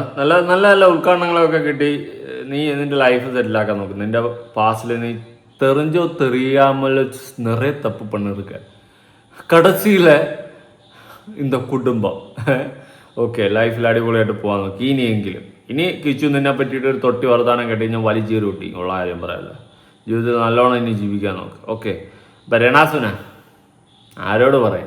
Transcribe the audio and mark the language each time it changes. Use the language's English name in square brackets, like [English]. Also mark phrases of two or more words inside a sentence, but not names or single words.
[Malayalam] നല്ല നല്ല നല്ല ഉദ്ഘാടനങ്ങളൊക്കെ കിട്ടി. നീ നിന്റെ ലൈഫ് സെറ്റിലാക്കാൻ നോക്കും. നിന്റെ പാസ്റ്റിൽ നീ [Tamil] தெரியாமல் நிறைய தப்பு பண்ணிருக்க. [Malayalam] കടച്ചിയിലെ இந்த കുടുംബം ഓക്കെ ലൈഫിൽ അടിപൊളിയായിട്ട് പോകാൻ നോക്കി. ഇനിയെങ്കിലും ഇനി കിച്ചു നിന്നെ പറ്റിയിട്ട് ഒരു തൊട്ടി വർത്താനം കേട്ടി ഞാൻ വലിച്ചേറി കൂട്ടി ഉള്ള കാര്യം പറയാമല്ലോ. ജീവിതത്തിൽ നല്ലോണം ഇനി ജീവിക്കാൻ നോക്ക്. ഓക്കെ, ഇപ്പം രണാസുന ആരോട് പറയാം?